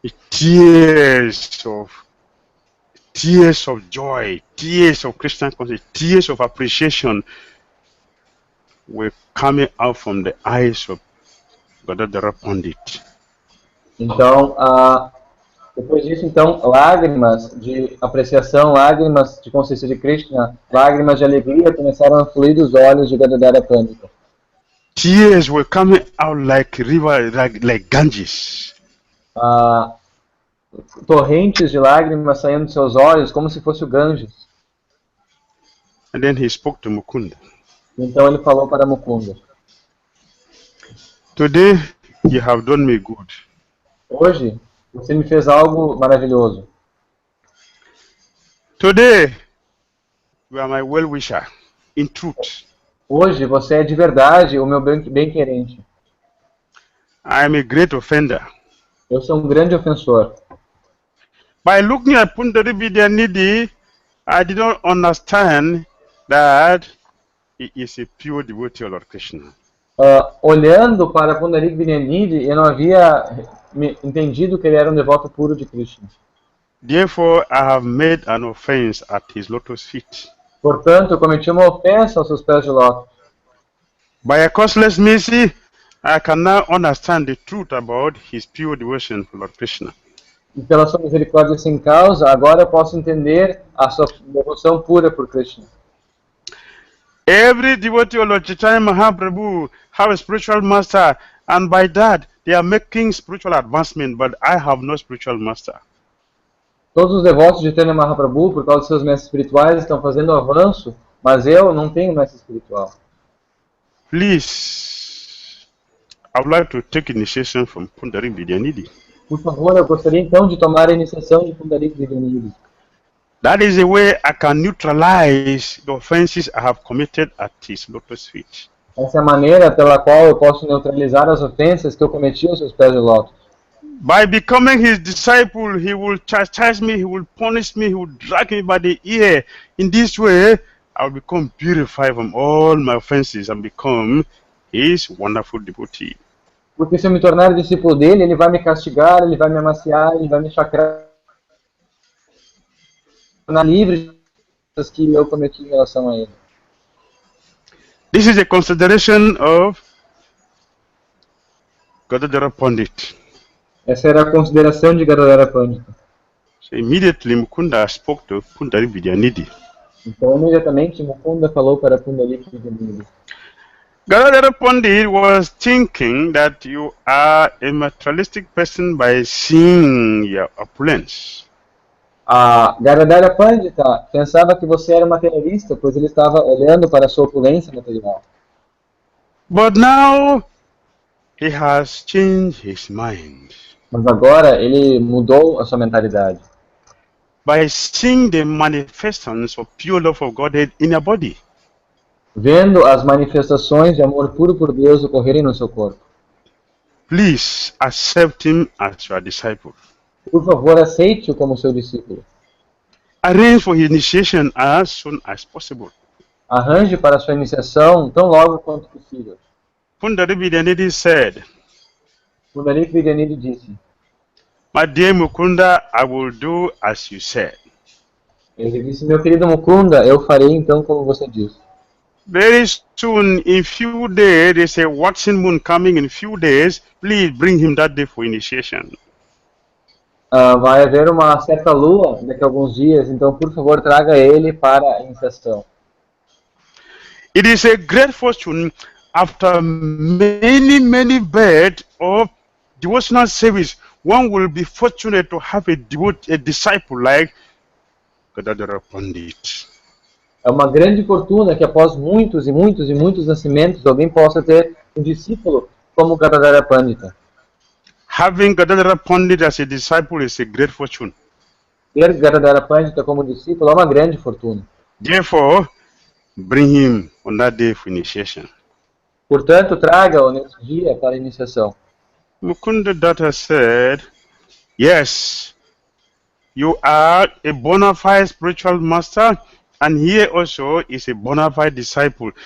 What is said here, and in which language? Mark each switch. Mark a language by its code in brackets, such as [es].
[en] Tears of joy, tears of Christian consciousness, tears of appreciation were coming out from the eyes of Gadadhara Pandit. [pt] Então, depois disso, lágrimas de apreciação, lágrimas de consciência de Krishna, lágrimas de alegria começaram a fluir dos olhos de Gadadhara Pandita. [en] Tears were coming out like river, like Ganges. [pt] Torrentes de lágrimas saindo de seus olhos, como se fosse o Ganges. [en] And then he spoke to Mukunda. [pt] Então ele falou para Mukunda. [en] Today you have done me good. [pt] Hoje Você me fez algo maravilhoso. [en] Today, you are my well-wisher, in truth. [pt] Hoje você é de verdade o meu bem-querente. [en] I am a great offender. [pt] Eu sou um grande ofensor. [en] By looking at Pandit Vidyanidhi, I did not understand that he is a pure devotee of Lord Krishna. [pt] Olhando para Pundarik Vinyanidhi, eu não havia entendido que ele era um devoto puro de Krishna. [en] Therefore, I have made an offense at his lotus feet. [pt] Portanto, eu cometi uma ofensa aos seus pés de lótus. [en] By a causeless mercy, I can now understand the truth about his pure devotion for Lord Krishna. [pt] E pela sua misericórdia sem causa, agora eu posso entender a sua devoção pura por Krishna. [en] Every devotee of Lord Chaitanya Mahaprabhu have a spiritual master, and by that they are making spiritual advancement, but I have no spiritual master. [pt] Todos os devotos de Chaitanya Mahaprabhu, por causa de seus mestres espirituais, estão fazendo avanço, mas eu não tenho mestre espiritual. [en] Please, I would like to take initiation from Pundarik Vidyanidhi. [pt] Por favor, eu gostaria então de tomar a iniciação de Pundarik Vidyanidhi. [en] That is the way I can neutralize the offenses I have committed at his lotus feet. [pt] Essa é a maneira pela qual eu posso neutralizar as ofensas que eu cometi aos seus pés de lótus. [en] By becoming his disciple, he will chastise me, he will punish me, he will drag me by the ear. In this way, I will become purified from all my offenses and become his wonderful devotee. [pt] Porque se eu me tornar discípulo dele, ele vai me castigar, ele vai me amaciar, ele vai me chacrar livre das que eu cometi em relação a ele. [en] This is a consideration of Gadadhara Pandit. [pt] Essa era a consideração de Gadadhara Pandit. [en] So immediately Mukunda spoke to Pundarik Vidyanidhi. [pt] Então, imediatamente, Mukunda falou para Pundarik Vidyanidhi. [en] Gadadhara Pandit was thinking that you are a materialistic person by seeing your opulence. [pt] A Gadadhara Pandita pensava que você era materialista, pois ele estava olhando para a sua opulência material. [en] But now he has changed his mind. [pt] Mas agora ele mudou a sua mentalidade. [en] By seeing the manifestations of pure love of Godhead in your body. [pt] Vendo as manifestações de amor puro por Deus ocorrerem no seu corpo. [en] Please accept him as your disciple. [pt] Por favor, aceite-o como seu discípulo. [en] Arrange for his initiation as soon as possible. [pt] Arranje para sua iniciação tão logo quanto possível. [en] Pundarik Vidyanidhi said, [pt] Pundarik Vidyanidhi disse, [en] My dear Mukunda, I will do as you said. [pt] ele disse, meu querido Mukunda, eu farei então como você disse. [en] Very soon, in few days, there's a waxing moon coming in few days. Please bring him that day for initiation. [pt] Vai haver uma certa lua daqui a alguns dias, então por favor traga ele para a iniciação. [en] It is a great fortune after many births of devotional service. One will be fortunate to have a disciple like Gadadhara Pandit. [pt] É uma grande fortuna que após muitos nascimentos alguém possa ter um discípulo como Gadadhara Pandita. [en] Having Gadadhara Pandit as a disciple is a great fortune. [pt] Ter Gadadhara Pandita como discípulo é uma grande fortuna. [en] Therefore, bring him on that day for initiation. [pt] Portanto, traga-o nesse dia para a iniciação. [en] Mukunda Datta said, yes, you are a bona fide spiritual master, and here also is a bona fide disciple.